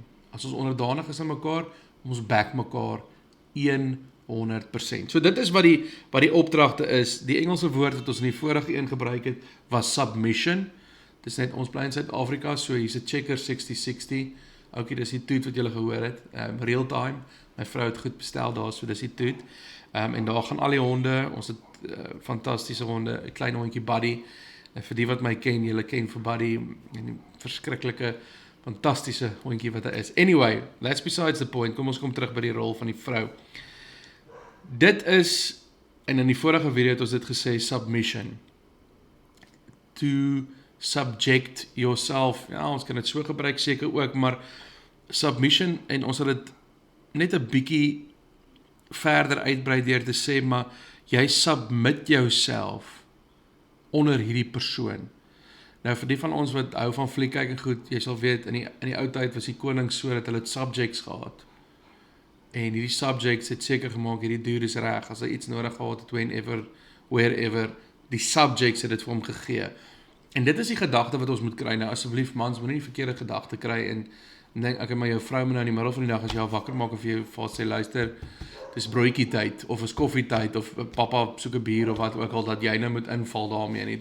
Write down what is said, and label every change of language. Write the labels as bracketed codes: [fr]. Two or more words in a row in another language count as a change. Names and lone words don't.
[af] As ons onderdanig is aan mekaar, ons back mekaar 100%. So dit is wat die opdragte is. Die Engelse woord wat ons in die vorige een gebruik het, was submission. Dit is net, ons bly in Suid-Afrika, so hier's 'n checker 6060. Okay, dis die toet wat julle gehoor het, [en] real time. [af] My vrou het goed bestel daar, so dis die toet. En daar gaan al die honde, ons het fantastiese honde, 'n klein hondjie Buddy. Vir die wat my ken, julle ken vir Buddy, en die verskriklike, fantastiese hondjie wat hy is. [en] Anyway, that's besides the point. [af] Kom ons kom terug by die rol van die vrou. Dit is, en in die vorige video het ons dit gesê, submission. [en] To subject yourself, [af] ja, ons kan dit so gebruik seker ook, maar submission, en ons sal dit net 'n bietjie verder uitbrei deur te sê, maar jy submit jouself onder hierdie persoon. Nou vir die van ons wat hou van fliek kyk en goed, jy sal weet, in die ou tyd was die konings so dat hulle subjects gehad. En hierdie subjects het seker gemaak, hierdie dude is reg, as hy iets nodig gehad het, [en] whenever, wherever, [af] die subjects het dit vir hom gegee. En dit is die gedagte wat ons moet kry. Nou asseblief mans, moet nie die verkeerde gedagte kry en dink, ek maar jou vrou moet nou in die middel van die dag as jy al wakker maak of jy vir sê, luister, dis broodjie tyd, of is koffie tyd, of papa soek 'n bier, of wat ook al, dat jy nou moet inval daarmee nie.